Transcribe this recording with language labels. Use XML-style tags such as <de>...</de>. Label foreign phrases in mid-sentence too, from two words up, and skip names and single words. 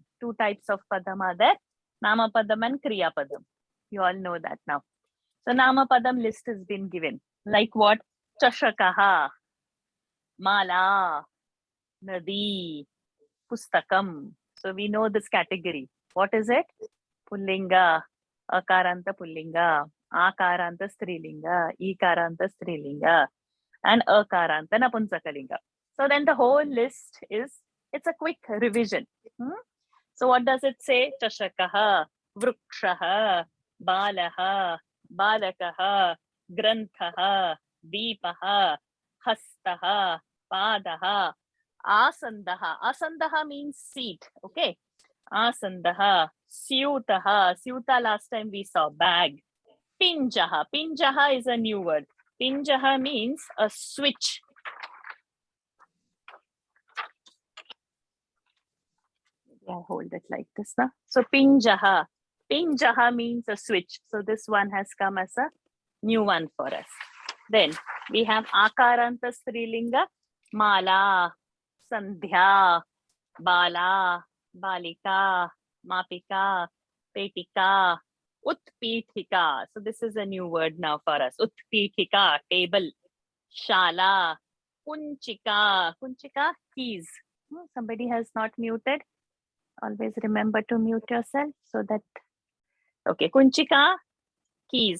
<en>Two types of Padam are there,</en> <sa>Nama Padam and Kriya Padam.</sa> <en>You all know that now. So</en> <sa>Nama Padam</sa> <en>list has been given. Like what?</en> <sa>Chashakaha, Mala, Nadi, Pustakam.</sa> <en>So we know this category. What is it?</en> <sa>Pullinga, Akaranta Pullinga, Akaranta Strilinga, Ikaranta Strilinga, and Akaranta Napunsakalinga.</sa> <en>So then the whole list is, it's a quick revision. So what does it say?</en> <sa>Chashakaha, Vrukshaha, Balaha, Balakaha, Granthaha, Deepaha, Hastaha, Padaha, Asandaha.</sa> <en>Asandaha means seat. Okay.</en> <sa>Asandaha, Syutaha.</sa> <en>Syuta last time we saw bag. Pinjaha. Pinjaha is a new word. Pinjaha means a switch. I hold it like this now. So Pinjaha. Pinjaha means a switch. So this one has come as a new one for us. Then we have</en> <sa>Akaranta Strilinga, Mala, Sandhya, Bala, Balika, Mapika, Petika, Utpithika.</sa> <en>So this is a new word now for us.</en> <sa>Utpithika, table. Shala, Kunchika.</sa> <en>Kunchika, keys. Somebody has not muted. Always remember to mute yourself so that. Okay, Kunchika, keys.</en>